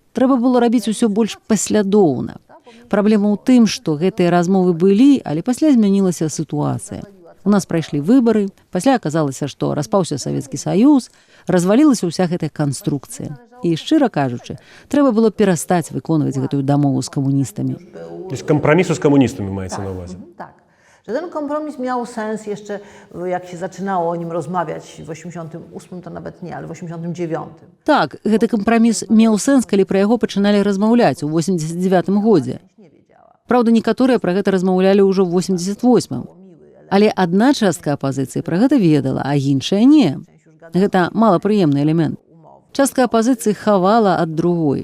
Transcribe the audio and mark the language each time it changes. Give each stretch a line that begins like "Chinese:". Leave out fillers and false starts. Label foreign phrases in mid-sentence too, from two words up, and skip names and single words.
Belarusian: Трэба было рабіць усё больш паслядоўна. Праблема ў тым, што гэтыя размовы былі, але пасля змянілася сітуацыя. У нас прайшлі выбары, пасля аказалася, што распаўся Савецкі Саюз, развалілася ўся гэтая канструкцыя. І, шчыра кажучы, трэба было перастаць выконваць гэтую дамову з камуністамі.
Russian: То есть компромиссу с коммунистами
Belarusian: мається на увазі?
Polish: Tak. Że ten kompromis miał sens jeszcze, jak się zaczynało o nim rozmawiać w 88, to nawet nie, ale w 89.
Belarusian: Так, гэты кампраміс меў сэнс, калі пра яго пачыналі размаўляць у 89-м годзе. Праўда, некаторыя пра гэта размаўлялі ўжо ў 88-м. Але адна частка апазіцыі пра гэта ведала, а іншая не. Гэта малапрыемны элемент. Частка апазіцыі хавала ад другой.